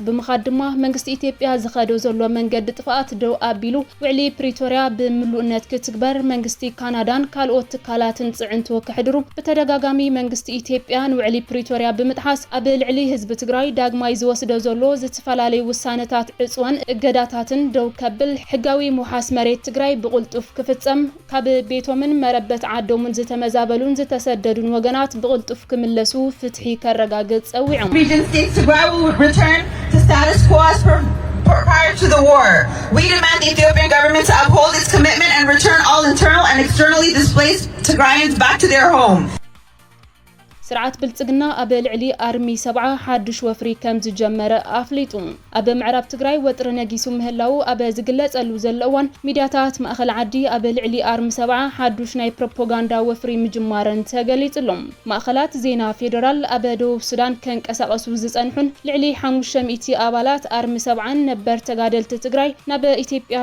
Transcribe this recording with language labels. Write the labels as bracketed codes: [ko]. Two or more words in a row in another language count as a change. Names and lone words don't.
[ti] ብምኻድ ድማ መንግስቲ ኢትዮጵያ ዝኸዶ ዘሎ መንገዲ ጥፋኣት ደው ኣቢሉ ውዕሊ ፕሪቶሪያ ብምሉእነት ክትግበር መንግስቲ ካናዳን ካልኦት ትካላትን ጽዕንቶ ክሕድሩ በተደጋጋሚ መንግስቲ ኢትዮጵያ ንውዕሊ ፕሪቶሪያ ብምጥሓስ ኣብ ልዕሊ ህዝቢ ትግራይ ዳግማይ ዝወስዶ ዘሎ ዝተፈላለዩ ውሳነታት ዕጽወን እገዳታትን ደው ከብል ሕጋዊ ሙሓስ መሬት ትግራይ ብቕልጡፍ ክፍጸም ካብ ቤቶምን መረበት ዓዶምን ዝተመዛበሉን ዝተሰደዱን ወገናት ብቕልጡፍ ክምለሱ ፍትሒ ከረጋግጽ ጸዊዖም [en] Region states Tigray will return to status quo as prior to the war. We demand the Ethiopian government to uphold its commitment and return all internal and externally displaced Tigrayans back to their home. [ti] ስርዓት ብልጽግና ኣብ ልዕሊ ኣርሚ 7 ሓዱሽ ወፍሪ ከም ዝጀመረ ኣፍሊጡ ኣብ ምዕራብ ትግራይ ወጥሪ ነጊሱ ምህላው ኣብ ዝግለጸሉ ዘሎ እዋን ሚድያታት ማእኸል ዓዲ ኣብ ልዕሊ ኣርሚ 7 ሓዱሽ ናይ ፕሮፓጋንዳ ወፍሪ ምጅማረን ተገሊጹሎም ማእኸላት ዜና ፌደራል ኣብ ደቡብ ሱዳን ከንቀሳቐሱ ዝጸንሑን ልዕሊ 500 ኣባላት ኣርሚ 7 ነበር ተጋደልቲ ትግራይ ናብ ኢትዮጵያ